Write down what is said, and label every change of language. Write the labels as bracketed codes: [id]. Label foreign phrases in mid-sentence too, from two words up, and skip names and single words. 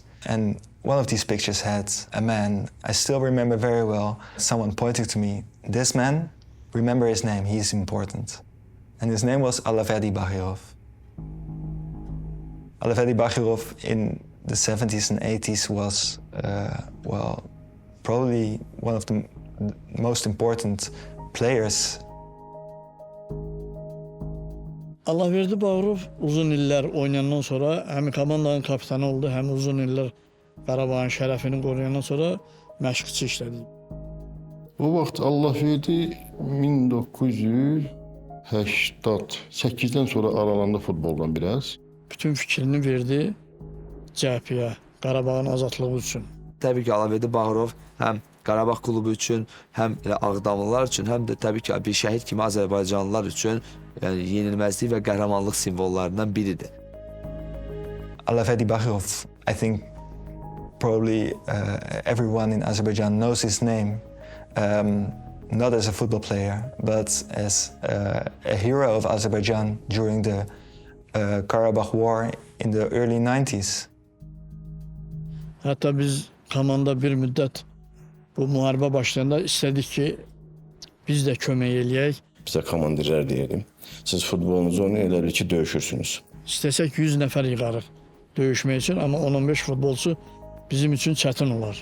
[en] And one of these pictures had a man, I still remember very well, someone pointing to me, this man, remember his name, he's important. And his name was Alavedi Bakhirov. Alavedi Bakhirov in the 70s and 80s was, well, probably one of the most important players. [az] Allahverdi Bağırov uzun illər oynayandan sonra həm komandanın kapitanı oldu, həm uzun illər Qarabağın şərəfini qoruyandan sonra məşqçi işlədi. O vaxt Allahverdi 1988-dən sonra aralandı futboldan biraz. Bütün fikrini verdi cəbhəyə, Qarabağın azadlığı üçün. Təbii ki, Alavverdi Bağırov həm Qarabağ klubu üçün, həm Ağdamlılar üçün, həm də təbii ki, bir şəhid kimi Azərbaycanlılar üçün yəni yenilməzlik və qəhrəmanlıq simvollarından biridir. [en] Alavedi Bakhirov, I think probably everyone in Azerbaijan knows his name, not as a football player, but as a hero of Azerbaijan during the Karabakh War in the early 90s. [az] Hətta biz komanda bir müddət bu müharibə başlayanda istədik ki, biz də kömək eləyək. Bizə komandirlər deyirdim. Siz futbolunuzu oynayın, elədir ki, döyüşürsünüz. İstəsək 100 nəfər yığarıq döyüşmək üçün, amma 10-15 futbolçu bizim üçün çətin olar.